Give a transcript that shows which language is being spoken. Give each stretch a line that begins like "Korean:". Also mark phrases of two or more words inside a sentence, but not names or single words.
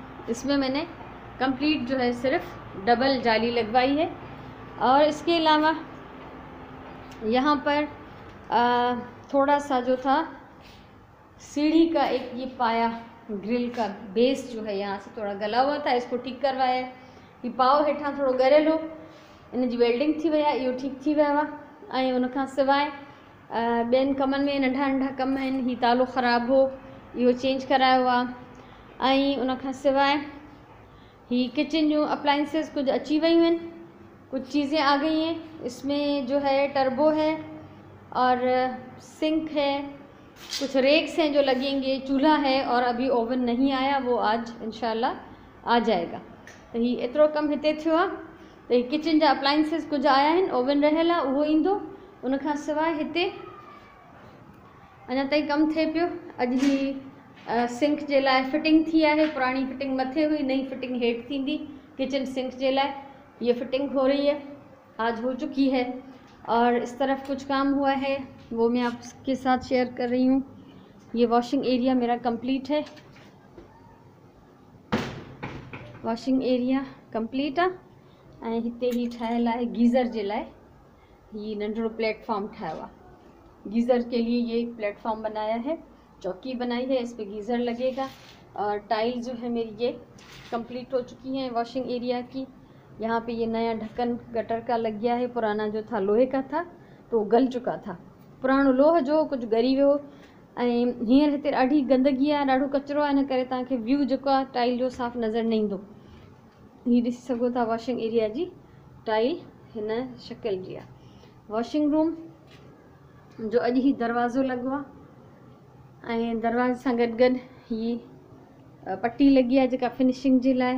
Hindi: इसमें मैंने कंप्लीट जो है सिर्फ डबल जाली लगवाई है। और इसके अलावा यहाँ पर थोड़ा सा जो था सीढ़ी का एक ये पाया, ग्रिल का बेस जो है यहाँ से थोड़ा गला हुआ था, इसको ठीक करवाया है।
Sindhi: ये पाव हेठां थोड़ो गरियल हो, इन जी वेल्डिंग थी वई आहे, इहो ठीक थी वियो आहे। ऐं उनखां सवाइ ॿियनि कमनि में नंढा नंढा कम आहिनि। ही तालो ख़राबु हो, इहो चेंज करायो आहे। ऐं उनखां सवाइ ही किचन जूं अप्लाइंसिस कुछ अची वयूं आहिनि,
Hindi: कुछ चीज़ें आ गई हैं। इसमें जो है टर्बो है और सिंक है, कुछ रेक्स हैं जो लगेंगे, चूल्हा है और अभी ओवन नहीं आया, वो आज इंशाल्लाह आ जाएगा।
Sindhi: तो ही एतिरो कमु हिते थियो आहे। तो ही किचन जा अप्लाइंसिस कुछ आया आहिनि, ओवन रहियल आहे, उहो ईंदो। उनखां सवाइ हिते अञा ताईं कमु थिए पियो। अॼु ही सिंक जे लाइ फिटिंग थी आहे। पुरानी फिटिंग मथे हुई, नई फिटिंग हेठि थींदी
English: kitchen sink
Sindhi: जे लाइ।
Hindi: ये फिटिंग हो रही है, आज हो चुकी है। और इस तरफ कुछ काम हुआ है, वो मैं आपके साथ शेयर कर रही हूँ। ये
English: washing area
Hindi: मेरा कंप्लीट है,
Sindhi: वॉशिंग एरिया कंप्लीट आहे। ऐं हिते ही ठाहियल आहे गीज़र जे लाइ, ये नंढड़ो प्लेटफॉर्म ठाहियो आहे।
Hindi: गीज़र के लिए ये एक प्लेटफॉर्म बनाया है, चौकी बनाई है, इस पे गीज़र लगेगा। और टाइल जो है मेरी ये कंप्लीट हो चुकी हैं वॉशिंग एरिया की। यहाँ पे ये नया ढक्कन गटर का लग गया है, पुराना जो था लोहे का था तो गल चुका था।
Sindhi: पुरानो लोह जो कुछ ॻरी वियो ऐं हींअर हिते ॾाढी गंदगी आहे, ॾाढो कचिरो आहे, इन करे तव्हांखे व्यू जेको आहे टाइल जो साफ़ नज़र न ईंदो। हीअ ॾिसी सघो था
English: washing area
Sindhi: जी टाइल हिन शक्ल जी आहे।
English: washing room
Sindhi: जो अॼु ही दरवाज़ो लॻो आहे ऐं दरवाज़े सां गॾु गॾु ही पट्टी लॻी आहे जेका फिनिशिंग जे लाइ।